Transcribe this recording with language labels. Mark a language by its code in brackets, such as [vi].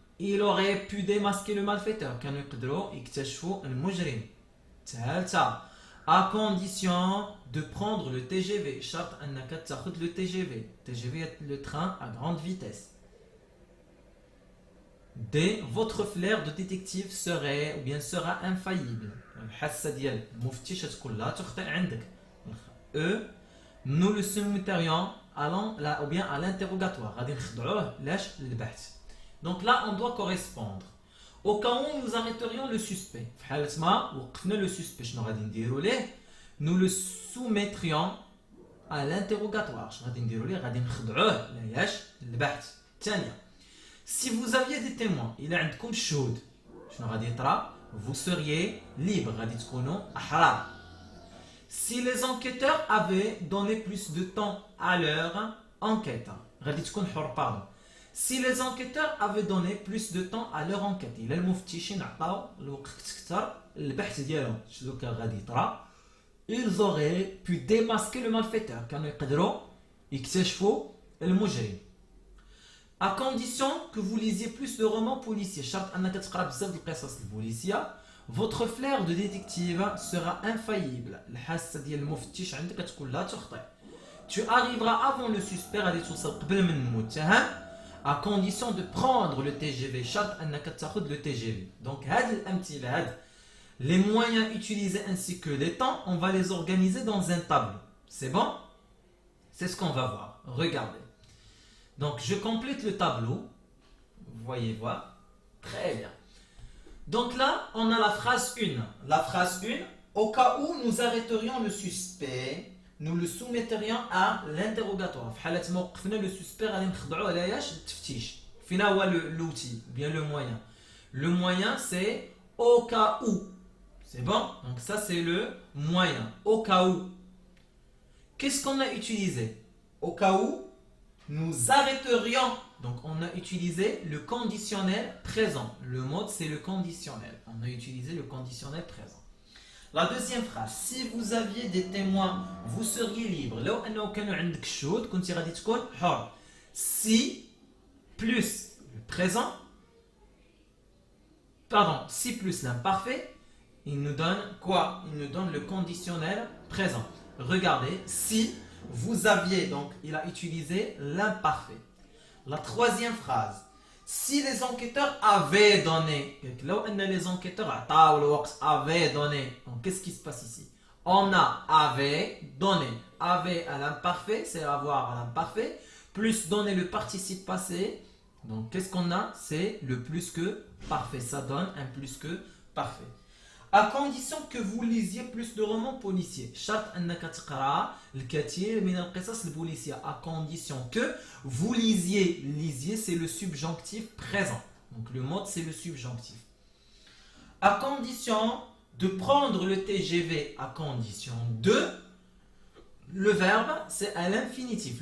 [fr] il aurait pu démasquer le malfaiteur. [ar] كانوا يقدروا يكتشفوا المجرم. ثالثة [fr] à condition de prendre le TGV. [ar] شرط أنك تاخذ le TGV. [fr] TGV est le train à grande vitesse. D. Votre flair de détective serait ou bien sera infaillible. [ar] الحاسة ديال المفتش تكون لا تخطئ عندك. [fr] E. Nous le soumettrions ou bien à l'interrogatoire. [ar] غادي نخضعوه لاش للبحث. [fr] Donc là on doit correspondre. Au cas où nous arrêterions le suspect. [ar] في حالة ما وقفنا le suspect شنو غادي نديرو ليه؟ [fr] Nous le soumettrions à l'interrogatoire. [ar] شنو غادي نديرو ليه؟ غادي نخضعوه لاش للبحث. ثانية. [fr] Si vous aviez des témoins, il a [ar] عندكم الشهود. شنو غادي يطرا؟ [fr] Vous seriez libre. [ar] غادي تكونوا أحرار. [fr] Si les enquêteurs avaient donné plus de temps à leur enquête. [ar] غادي تكون حر pardon. [fr] Si les enquêteurs avaient donné plus de temps à leur enquête. [ar] إلا المفتشين عطاو الوقت أكثر للبحث ديالهم. شنو كان غادي يطرا؟ [fr] Ils auraient pu démasquer le malfaiteur. [ar] كانوا يقدروا يكتشفوا المجرم. [fr] À condition que vous lisiez plus de romans policiers. [ar] شرط أنك تقرأ بزاف القصص البوليسية. [fr] Votre flair de détective sera infaillible. [ar] الحاسة ديال المفتش عندك تكون لا تخطئ. [fr] Tu arriveras avant le suspect. [ar] غادي توصل قبل من المتهم. [fr] À condition de prendre le TGV. [ar] شرط أنك تاخذ le TGV. [fr] Donc [ar] هاد الأمثلة هاد [fr] les moyens utilisés ainsi que les temps, on va les organiser dans un tableau. C'est bon? C'est ce qu'on va voir. Regardez. Donc je complète le tableau. Vous voyez voir. Très bien. Donc là, on a la phrase 1. La phrase 1, au cas où nous arrêterions le suspect, nous le soumettrions à l'interrogatoire. [ar] في حالة ما وقفنا le suspect غادي نخضعوه علاش للتفتيش. فينا هو [fr] l'outil, bien le moyen. Le moyen c'est au cas où. C'est bon? Donc ça c'est le moyen. Au cas où. Qu'est-ce qu'on a utilisé? Au cas où nous arrêterions. Donc on a utilisé le conditionnel présent. Le mode c'est le conditionnel. On a utilisé le conditionnel présent. La deuxième phrase. Si vous aviez des témoins, vous seriez libre. [ar] لو أنه كانوا عندك شهود كنت غادي تكون حر. [fr] Si plus le présent. Pardon. Si plus l'imparfait. Il nous donne quoi? Il nous donne le conditionnel présent. Regardez. Si vous aviez, donc il a utilisé l'imparfait. La troisième phrase. Si les enquêteurs avaient donné, là où les enquêteurs avaient donné, donc qu'est-ce qui se passe ici? On a avait donné. Avait à l'imparfait, c'est avoir à l'imparfait, plus donner le participe passé. Donc qu'est-ce qu'on a? C'est le plus que parfait. Ça donne un plus que parfait. À condition que vous lisiez plus de romans policiers. [ar] شرط أنك تقرأ الكثير من القصص البوليسية. [fr] À condition que vous lisiez. Lisiez c'est le subjonctif présent. Donc le mode c'est le subjonctif. À condition de prendre le TGV. À condition de. Le verbe c'est à l'infinitif.